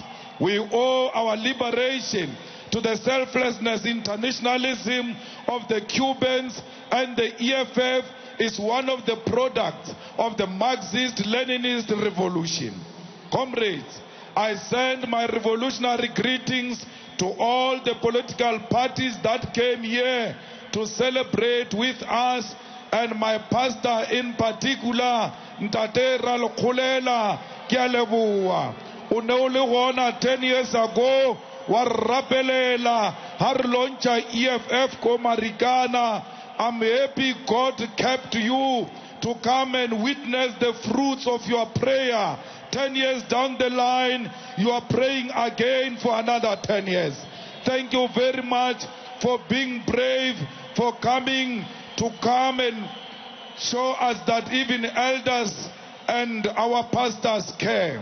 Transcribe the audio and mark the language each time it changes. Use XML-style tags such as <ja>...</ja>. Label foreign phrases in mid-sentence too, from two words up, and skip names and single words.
<en>We owe our liberation to the selflessness, internationalism of the Cubans, and the EFF is one of the products of the Marxist-Leninist revolution. Comrades, I send my revolutionary greetings to all the political parties that came here to celebrate with us and my pastor in particular,</en> <st>Ntate Ralokhulela, ke a leboha.</st> <tn>O ne o le gona</tn> <en>10 years ago,</en> <tn>wa rapelela ha re launcha EFF ko Marikana.</tn> <en>I'm happy God kept you to come and witness the fruits of your prayer. 10 years down the line, you are praying again for another 10 years. Thank you very much for being brave, for coming and show us that even elders and our pastors care.</en>